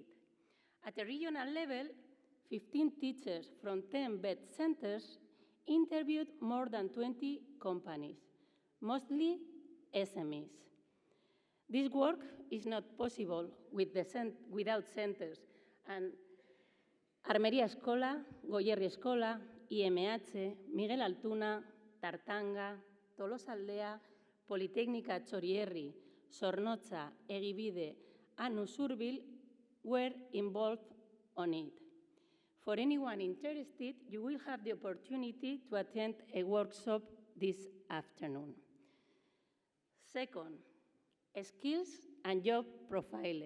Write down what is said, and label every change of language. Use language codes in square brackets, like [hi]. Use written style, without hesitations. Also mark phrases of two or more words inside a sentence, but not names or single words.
[en] At a regional level, 15 teachers from 10 vet centers interviewed more than 20 companies, mostly SMEs. This work is not possible without centers, and Armería Eskola, Goierri Eskola, IMH, Miguel Altuna, Tartanga, Tolosaldea, Politécnica Txorierri, Zornotza, Egibide, and Usurbil were involved on it. For anyone interested, you will have the opportunity to attend a workshop this afternoon. Second, skills and job profiler.